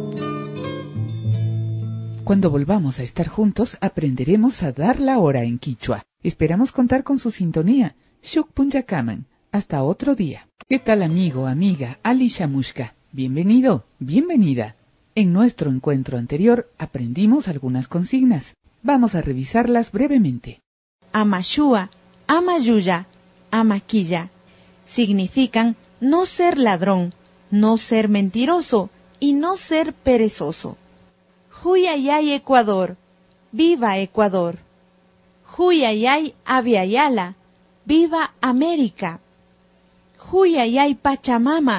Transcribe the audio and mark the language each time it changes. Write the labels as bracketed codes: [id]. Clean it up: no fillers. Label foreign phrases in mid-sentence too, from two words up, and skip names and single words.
[es] Cuando volvamos a estar juntos, aprenderemos a dar la hora en quichua. Esperamos contar con su sintonía. [qu] Shuk Punjakaman. [es] Hasta otro día. ¿Qué tal, amigo, amiga? [qu] Ali Shamushka. [es] Bienvenido, bienvenida. En nuestro encuentro anterior aprendimos algunas consignas. Vamos a revisarlas brevemente. [qu] Amashua, amayuya, amaquilla. [es] Significan no ser ladrón, no ser mentiroso y no ser perezoso. Huyayay, Ecuador. ¡Viva Ecuador! Huyayay, Aviala. ¡Viva América! [qu] Huyayay, Pachamama.